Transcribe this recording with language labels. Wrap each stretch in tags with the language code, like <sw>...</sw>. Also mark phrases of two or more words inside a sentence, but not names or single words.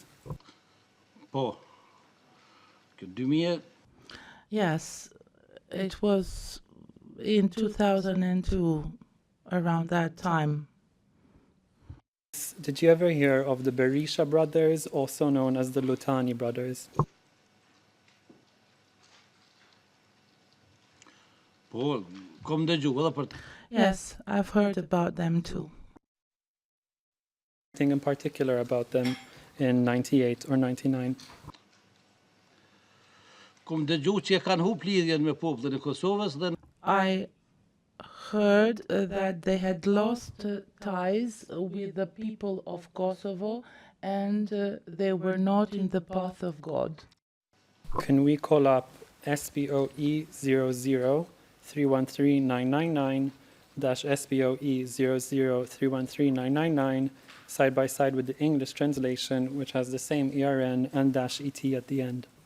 <sq>Po. 2000.</sq> <en>Yes, it was in 2002, around that time. Did you ever hear of the Berisha brothers, also known as the Lutani brothers?</en> <sq>Po, kom dëgju edhe për.</sq> <en>Yes, I've heard about them too. Anything in particular about them in 98 or 99?</en> <sq>Kom dëgju që e kanë hup lidhjen me popullin e Kosovës dhe.</sq> <en>I heard that they had lost ties with the people of Kosovo and they were not in the path of God. Can we call up SPOE 00313999-SPOE 00313999 side by side with the English translation, which has the same ERN and -ET at the end?</en>